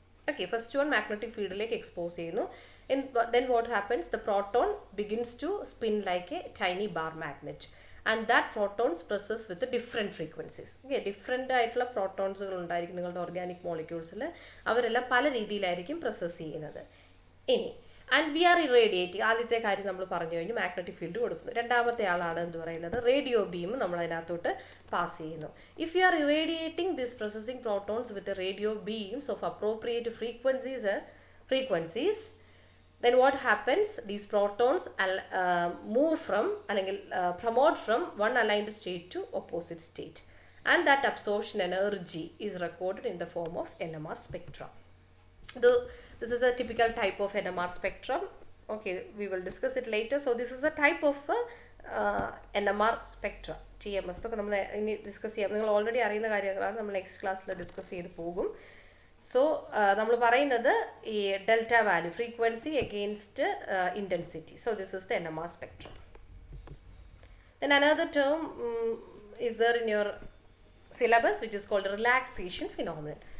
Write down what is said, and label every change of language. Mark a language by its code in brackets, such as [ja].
[en] Okay, first one magnetic field like expose ചെയ്യുന്നു. Then what happens? The proton begins to spin like a tiny bar magnet, and that protons presses with the different frequencies. [ml] Okay, different ആയിട്ടുള്ള പ്രോട്ടോൺസുകൾ ഉണ്ടായിരിക്കും നിങ്ങളുടെ organic മോളിക്യൂൾസിൽ. അവരെല്ലാം പല രീതിയിലായിരിക്കും presses ചെയ്യുന്നത്. ഇനി [en] and we are irradiating, [ml] ആദ്യത്തെ കാര്യം നമ്മൾ പറഞ്ഞു കഴിഞ്ഞു, മാഗ്നറ്റിക് ഫീൽഡ് കൊടുക്കുന്നു. രണ്ടാമത്തെ ആളാണ് എന്ന് പറയുന്നത് റേഡിയോ ബീം നമ്മൾ അതിനകത്തോട്ട് പാസ് ചെയ്യുന്നു. [en] If you are irradiating this processing protons with radio beams of appropriate frequencies, then what happens? These protons move from promote from one aligned state to opposite state, and that absorption energy is recorded in the form of NMR spectra. This is a typical type of NMR spectrum. Okay, we will discuss it later. So this is a type of NMR spectra, TMS. [ml] ഇതൊക്കെ നമ്മൾ ഇനി discuss ചെയ്യാം. നിങ്ങൾ already അറിയുന്ന കാര്യങ്ങളാണ്, നമ്മൾ next ക്ലാസ്സിൽ discuss ചെയ്ത് പോകും. സോ നമ്മൾ പറയുന്നത് ഈ delta value, [en] Frequency against intensity. So this is the NMR spectrum. Then another term is there in your syllabus, which is called relaxation phenomenon.